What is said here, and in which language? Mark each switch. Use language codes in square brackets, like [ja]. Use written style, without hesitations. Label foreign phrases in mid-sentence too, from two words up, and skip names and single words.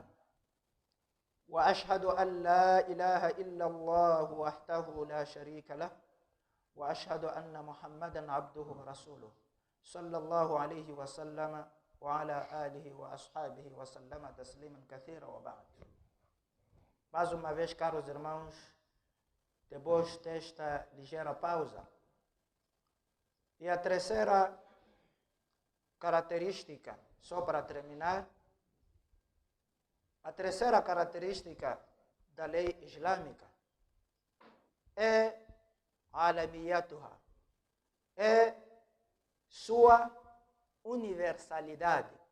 [ar] وأشهد أن لا إله إلا الله وحده لا شريك له، وأشهد أن محمدا عبده ورسوله صلى الله عليه وسلم وعلى آله وأصحابه وسلم تسليما كثيرا. وبعد. [pt] Mais uma vez, caros irmãos, depois desta ligeira pausa, e a terceira característica, só para terminar, a terceira característica da lei islâmica é alamiyatuha, é sua universalidade.